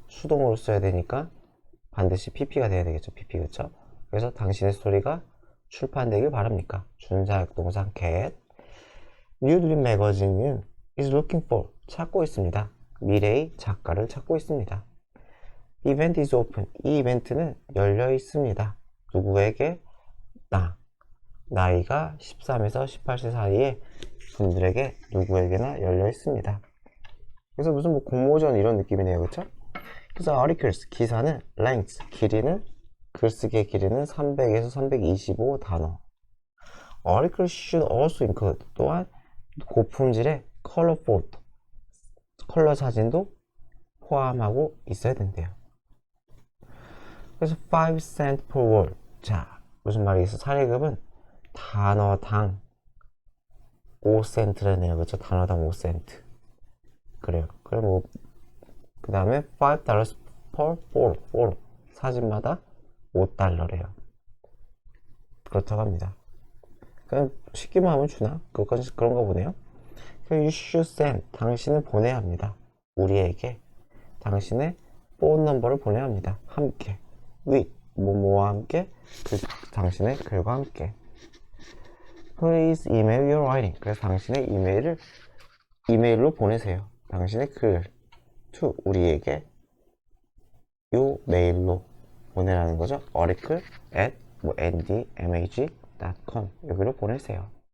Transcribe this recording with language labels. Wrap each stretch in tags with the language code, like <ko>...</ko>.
<ko>수동으로 써야 되니까 반드시 pp가 돼야 되겠죠. pp 그쵸? 그래서 당신의 스토리가 출판되길 바랍니까? 준사역 동사 get.</ko> <en>New Dream Magazine은 is looking for</en> <ko>찾고 있습니다. 미래의 작가를 찾고 있습니다.</ko> <en>Event is open.</en> <ko>이 이벤트는 열려 있습니다. 누구에게? 나이가 13에서 18세 사이에 분들에게 누구에게나 열려 있습니다. 그래서 무슨 뭐 공모전 이런 느낌이네요. 그쵸? 그래서 articles 기사는 length 길이는 글쓰기의 길이는 300에서 325 단어.</ko> <en>articles should also include</en> <ko>또한 고품질의</ko> <en>color photo</en> <ko>컬러 사진도 포함하고 있어야 된대요. 그래서</ko> <en>5 cent per word.</en> <ko>자, 무슨 말이겠어? 사례급은 단어당 5센트라네요. 그렇죠? 단어당 5센트. 그래요. 그럼 뭐, 그 다음에 $5</ko> <en>per photo.</en> <ko>사진마다 5달러래요. 그렇다고 합니다. 그냥 쉽게만 하면 주나? 그런가 보네요.</ko> <en>You should send.</en> <ko>당신은 보내야 합니다. 우리에게. 당신의 폰 넘버를 보내야 합니다. 함께. with. 뭐뭐와 함께. 당신의 글과 함께.</ko> <en>Please email your writing.</en> <ko>그래서 당신의 이메일로 보내세요. 당신의 글. to. 우리에게. 요 메일로 보내라는 거죠. article at ndmag.com 여기로 보내세요.</ko>